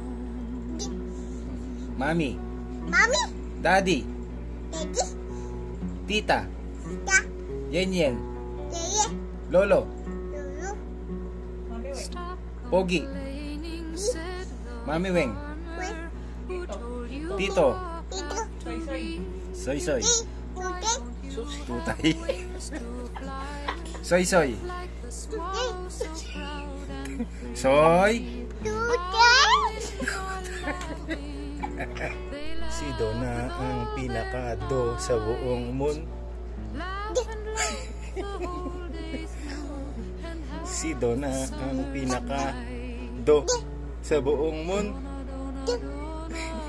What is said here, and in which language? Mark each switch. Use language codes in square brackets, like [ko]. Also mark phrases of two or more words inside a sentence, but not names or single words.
[tl] Mami. Daddy. Tita. Yen Yen. Lolo. Pogi. Mami Weng. Tito. Soy Soy. Tutay. Soy Soy. Soy. Si Donna ang pinaka-do sa buong mundo. Si Donna ang pinaka-do sa buong mundo.